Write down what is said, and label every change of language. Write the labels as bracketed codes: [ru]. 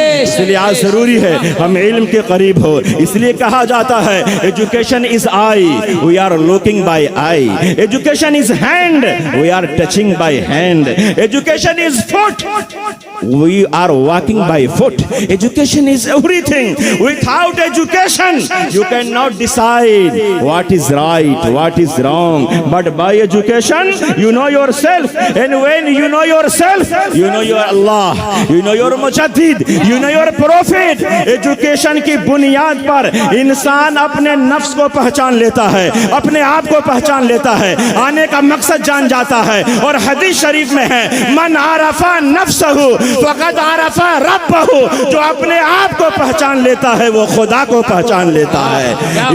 [hi] इसलिए आज जरूरी है हम इल्म के करीब हो। इसलिए कहा जाता है [en] Education is eye, we are looking by eye, education is hand, we are touching by hand, education is foot, we are walking by foot, education is everything. Without education you cannot decide what is right, what is wrong, but by education you know yourself, and when you know yourself you know your Allah, you know your मुजद्दिद, you know your prophet. [hi] Education की बुनियाद पर इंसान अपने नफ्स को पहचान लेता है, अपने आप को पहचान लेता है, आने का मकसद जान जाता है। और हदीस शरीफ में है, [ar] मन आरफा नफ्सहु फ़क़द आरफा रब्बहु, [hi] जो अपने आप को पहचान लेता है वो खुदा को पहचान लेता है।